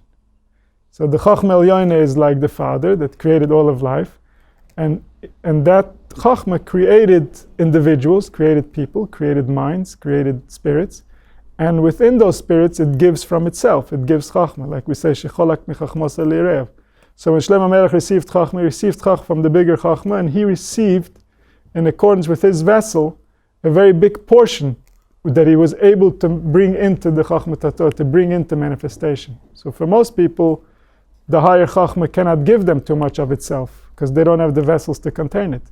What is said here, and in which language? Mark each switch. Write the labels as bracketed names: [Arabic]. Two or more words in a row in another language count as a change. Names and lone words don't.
[English] So the [Hebrew] חכמה עליונה [English] is like the Father that created all of life, and that Chokhmah created individuals, created people, created minds, created spirits, and within those spirits it gives from itself. It gives Chokhmah, like we say, [Hebrew] שחלק מחכמתו ליראיו. [English] So when Shlomo HaMelech received Chokhmah, he received Chokhmah from the bigger Chokhmah, and he received, in accordance with his vessel, a very big portion that he was able to bring into the Chokhmah Tator, to bring into manifestation. So for most people, the higher Chokhmah cannot give them too much of itself, because they don't have the vessels to contain it.